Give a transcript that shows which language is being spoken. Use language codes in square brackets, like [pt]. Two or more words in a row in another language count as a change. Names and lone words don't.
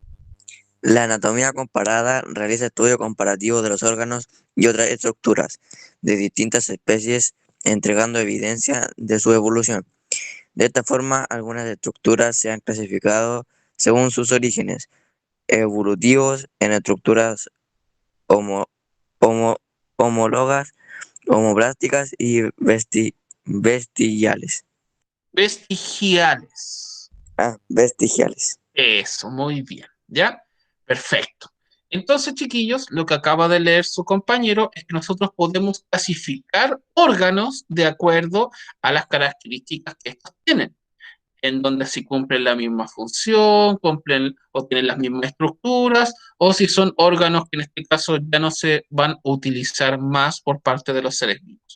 [es] La anatomía comparada realiza estudio comparativo de los órganos y otras estructuras de distintas especies, entregando evidencia de su evolución. De esta forma, algunas estructuras se han clasificado según sus orígenes evolutivos en estructuras homo- homo- homólogas, homoplásticas y vestigiales. Vestigiales. Vestigiales. Eso, muy bien. ¿Ya? Perfecto. Entonces, chiquillos, lo que acaba de leer su compañero es que nosotros podemos clasificar órganos de acuerdo a las características que estos tienen, en donde si cumplen la misma función, cumplen o tienen las mismas estructuras, o si son órganos que en este caso ya no se van a utilizar más por parte de los seres vivos.